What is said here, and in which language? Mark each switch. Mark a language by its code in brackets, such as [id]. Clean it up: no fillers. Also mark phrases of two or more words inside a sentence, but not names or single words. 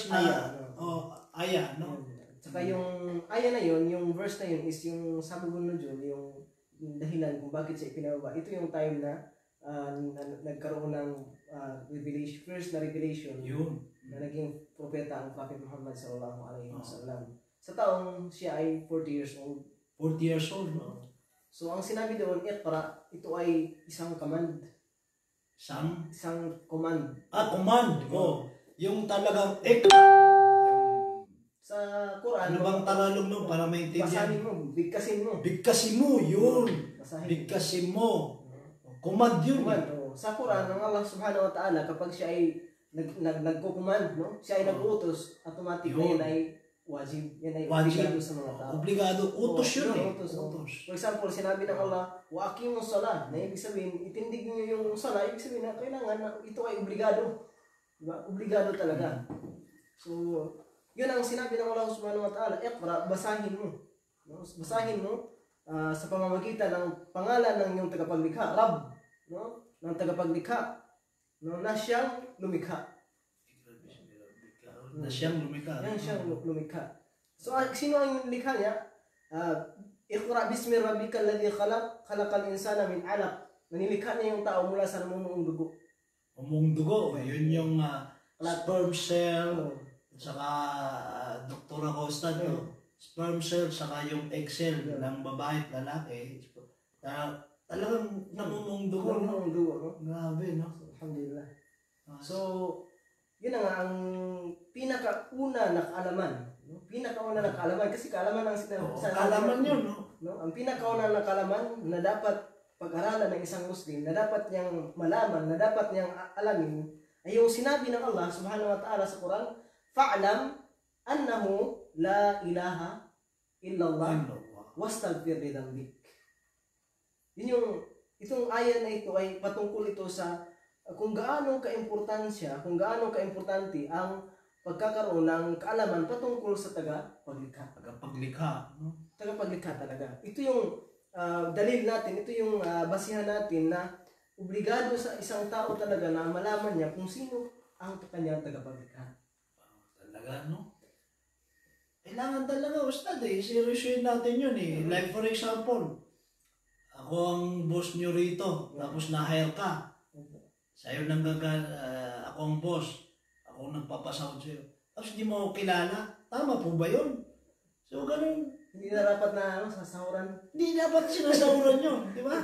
[tl] na aya, no? Saka yung aya na yun, yung verse na yun is yung [ar] سببُ النجوم, [tl] yung dahilan kung bakit siya ipinababa. Ito yung time na nagkaroon ng revelation, first na revelation yun na naging propeta ang Prophet Muhammad [ar] صلى الله عليه وسلم. [tl] Sa taong siya ay 40 [en] years old. [tl] 40 [en] years old, [tl] no? So ang sinabi doon, Iqra, ito ay isang command. Isang command. Command. Yung talagang Sa Quran, ano bang Tagalog no para maintindihan? Basahin mo, bigkasin mo. Bigkasin mo, yun. Basahin. Bigkasin mo. Command yun. Command, Sa Quran, ang Allah [ar] سبحانه وتعالى, [tl] kapag siya ay nagko-command, no? Siya ay nag-utos, automatic na yan ay wajib. Yan ay obligado sa mga tao. Obligado. Utos yun eh. Utos. [en] For example, [tl] sinabi ng Allah, [ar] وأقيموا الصلاة, [tl] na ibig sabihin, itindig niyo yung salah, ibig sabihin na kailangan na ito ay obligado. Diba? Obligado talaga. So, yun ang sinabi ng Allah [ar] سبحانه وتعالى, [tl] Iqra, basahin mo. No? Basahin mo sa pamamagitan ng pangalan ng iyong tagapaglikha, Rab, no? Ng tagapaglikha, no? Na siyang lumikha. Na siyang lumikha. Yan siyang lumikha. So, sino ang likha niya? [ar] اقرأ باسم ربك الذي خلق الإنسان من علق. [tl] Nanilikha niya yung tao mula sa namumuong dugo. Namumuong dugo, yun yung [en] sperm cell, [tl] saka Dr. Acosta, no? [en] Sperm cell, [tl] saka yung [en] egg cell [tl] ng babae at lalaki. Talagang namumuong dugo, no? Namumuong dugo, no? Grabe, no? Alhamdulillah. So, yun na nga ang pinakauna na kaalaman. No? Pinakauna na kaalaman kasi kaalaman ang kaalaman yun, no? Ang pinakauna na kaalaman na dapat pag-aralan ng isang Muslim, na dapat niyang malaman, na dapat niyang alamin, ay yung sinabi ng Allah [ar] سبحانه وتعالى [tl] sa Quran, [ar] فاعلم أنه لا إله إلا الله واستغفر لذنبك. [tl] Itong ayan na ito ay patungkol ito sa kung gaano kaimportansya, kung gaano kaimportante ang pagkakaroon ng kaalaman patungkol sa tagapaglikha. Tagapaglikha, no? Tagapaglikha talaga. Ito yung dalil natin, ito yung basihan natin na obligado sa isang tao talaga na malaman niya kung sino ang kanyang tagapaglikha. Talaga, no? Kailangan talaga, Ustad, seryosoyin natin yun eh. [en] Like for example, [tl] ako ang boss nyo rito, tapos na-hire ka. Sa'yo ako ang boss, ako ang nagpapasahod sa'yo. Tapos hindi mo ako kilala, tama po ba yun? So, ganun. Hindi na dapat na sasahuran. Hindi dapat sinasahuran yun, di ba?